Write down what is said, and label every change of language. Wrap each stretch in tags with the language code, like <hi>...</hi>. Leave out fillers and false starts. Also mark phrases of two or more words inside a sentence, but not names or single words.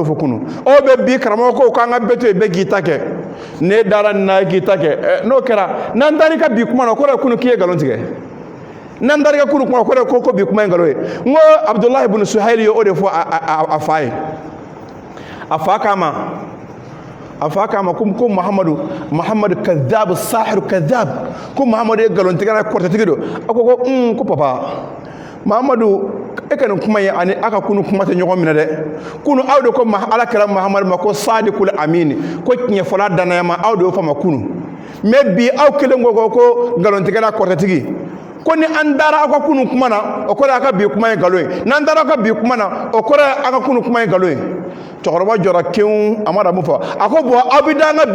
<bm>fɔ kunu o bɛ bi karamɔgɔ ko k'an ka bɛɛ to yen bɛɛ k'i ta kɛ ne dara nin na k'i ta kɛ n'o kɛra n'an taara i ka bi kuma na o kɔrɔ ye kunu k'i ye nkalon tigɛ n'an taara i ka kunu kuma o kɔrɔ ye ko bi kuma ye nkalon ye n ko abudulayi ibn suhayli ye o de fɔ a fa ye a fa k'a ma ko muhamadu</bm> <ar>كذاب ساحر كذاب</ar> <bm>ko muhamadu ye nkalontigɛla kɔrɔtɛtigi don a ko papa muhamadu e ka nin kuma ye ani a ka kunu kuma tɛ ɲɔgɔn minɛ dɛ kunu aw de ko ala kɛra muhamadu ma ko</bm> <ar>الصادق الأمين</ar> <bm>ko tiɲɛfɔla danaya ma aw de y'o fɔ ma kunu mais bi aw kelen ko nkalontigɛla kɔrɔtɛtigi ko ni an dara aw ka kunu kuma na o kɔrɔ a ka bi kuma ye nkalon ye n'an dara aw ka bi kuma na o kɔrɔ a ka kunu kuma ye nkalon ye cɛkɔrɔba jɔra kewu a ma da mun fɔ a ko bon aw bɛ da an ka bi</bm>